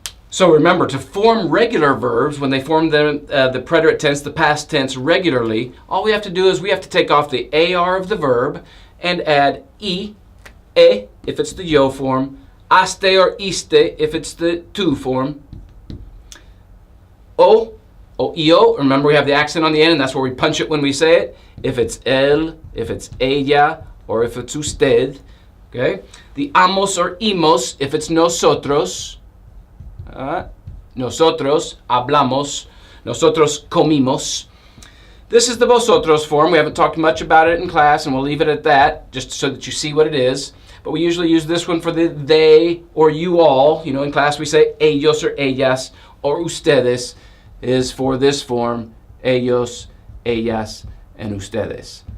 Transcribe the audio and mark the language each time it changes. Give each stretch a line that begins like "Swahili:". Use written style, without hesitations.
English: So remember, to form regular verbs, when they form the preterite tense, the past tense regularly, all we have to do is we have to take off the AR of the verb and add e if it's the yo form, aste or iste if it's the tu form, o io, remember we have the accent on the end and that's where we punch it when we say it, if it's él, if it's ella, or if it's usted, okay? The amos or imos if it's nosotros,
Spanish: nosotros hablamos, nosotros comimos.
English: This is the vosotros form. We haven't talked much about it in class, and we'll leave it at that, just so that you see what it is. But we usually use this one for the they or you all. You know, in class we say ellos or ellas, or ustedes is for this form, ellos, ellas, and ustedes.